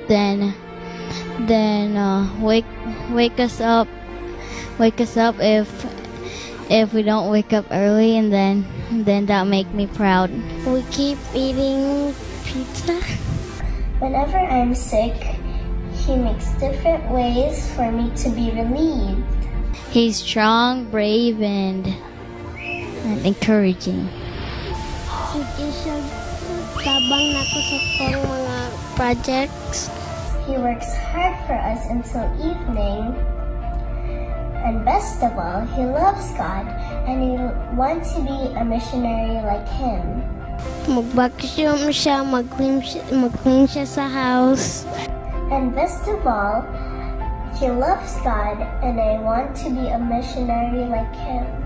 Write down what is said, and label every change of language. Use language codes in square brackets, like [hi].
[en] Then wake us up if we don't wake up early, and then that make me proud. We keep eating pizza. Whenever I'm sick, he makes different ways for me to be relieved. He's strong, brave, and encouraging. [ceb] Sige siya tabang na ko sa kong mga projects. [en] He works hard for us until evening. And best of all, he loves God and he wants to be a missionary like him. [ceb] Mag-vacuum siya, mag-clean siya sa house. [en] And best of all, he loves God and I want to be a missionary like him.